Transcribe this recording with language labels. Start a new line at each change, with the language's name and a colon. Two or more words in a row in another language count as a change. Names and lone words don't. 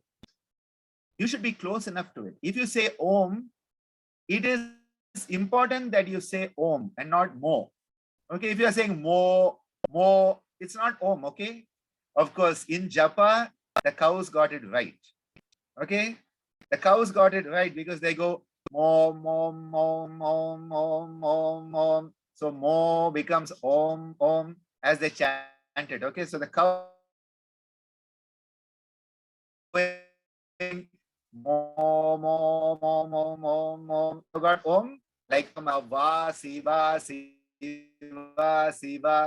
English: You should be close enough to it. If you say Om, it is important that you say Om and not Mo. Okay, if you are saying Mo, it's not Om, okay? Of course, in Japa, the cows got it right. Okay? The cows got it right because they go Mo, Mo, Mo, Mo, Mo, Mo, Mo. So Mo becomes Om, Om as they chant it. Okay, so the cow Mo, Mo, Mo, Mo, Mo, Mo. You got Om, like Va, Siva, Siva, Siva.